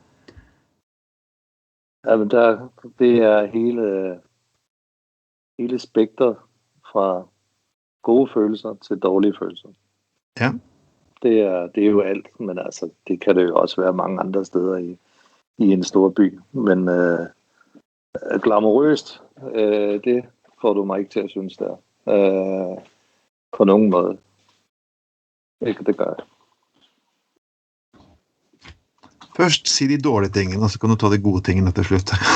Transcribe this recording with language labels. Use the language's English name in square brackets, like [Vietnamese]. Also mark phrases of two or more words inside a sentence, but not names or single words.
[Danish] Ja, men det er hele spektret fra gode følelser til dårlige følelser. Ja. Det er jo alt, men altså, det kan det jo også være mange andre steder i en stor by. Men glamourøst, det får du mig ikke til at synes der. På nogen måde. Ikke det gør jeg. [Norwegian] Først sig de dårlige tingene, og så kan du ta de gode tingene til slutt.